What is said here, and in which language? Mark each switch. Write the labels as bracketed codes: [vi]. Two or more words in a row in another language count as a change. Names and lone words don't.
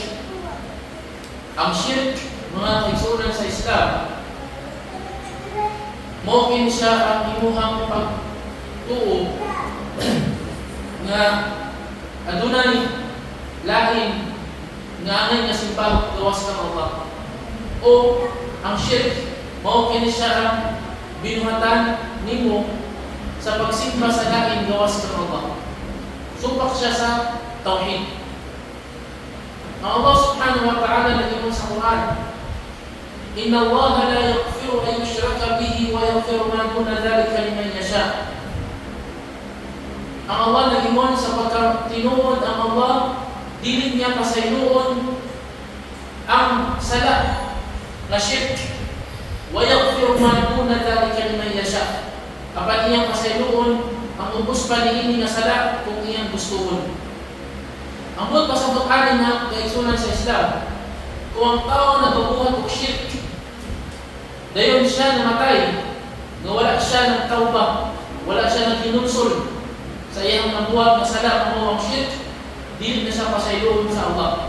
[ceb] Ang shirk, mga kaigsunan sa Islam, maukin siya ang imuhang pagtuo nga adunay lain nga angay nga simbang gawas kang Allah. O ang shirk, maukin siya ang binuhatan nimo sa pagsimba sa lain gawas kang Allah. Supak siya sa tawhid. Ang Allah [ar] سبحانه وتعالى [ceb] nag-iwan sa Quran, [ar] إن الله لا يغفر أن يشرك به ويغفر ما دون ذلك لمن يشاء. [ceb] Ang Allah nag-iwan sa pagkatinuod ang Allah, dili niya pasayloon ang sala na shirk, [ar] ويغفر ما دون ذلك لمن يشاء. [ceb] Kapag iyang pasayloon ang ubos pa niini nga sala kung iyang gustuon. Ang buot pasabot-anin na kaigsunan sa Islam, kung ang tao nagabuhat og shirk, dayon siya namatay, nga wala siya ng tawbah, wala siya ng kinunsul sa iyang nabuhat na sala mo ang shirk, dili na siya pasayloon sa Allah.